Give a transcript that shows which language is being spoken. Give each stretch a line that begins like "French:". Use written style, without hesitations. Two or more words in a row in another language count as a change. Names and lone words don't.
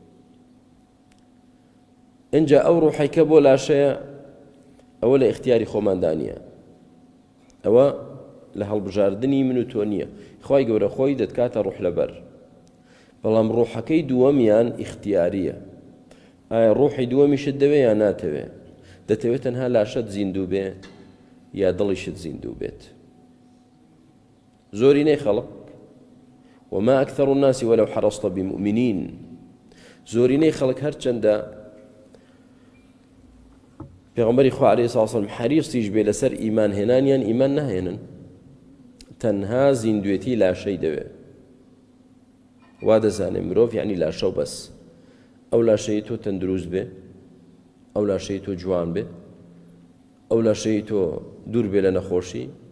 Central Kurdish: ئینجا ئەو ڕوحەیکە بۆ لاشەیە ئەوە لە ئیختیاری خۆماندا نییە ئەوە لە هەڵبژاردننی من و تۆ نییە خوای گەورە خۆی دەتکاتە ڕوح لەبەر بەڵام ڕوحەکەی دووەمیان ئیختیاریە ئایا ڕوحی دووەمیشت دەوێ یا ناتەوێ دەتەوێت تەنها لاشەت زیندوو بێ یا دڵیشت زیندوو بێت زۆرینەی خەڵق
Arabic: وما أكثر الناس ولو حرصت بمؤمنين
Central Kurdish: زۆرینەی خەڵک هەرچەندە پێغەمبەری خوا
Arabic: عەلەیهی سڵاو وسەلام
Central Kurdish: حەریصیش بێ لەسەر ئیمان هێنانیان ئیمان نهێنن تەنها زیندوێتی لاشەی دەوێ وا دەزانێ مرۆڤ یعنی لاشە و بەس ئەو لاشەی تۆ تەندروست بێ ئەو لاشەی تۆ جوان بێ ئەو لاشەی تۆ دوور بێ لە نەخۆشی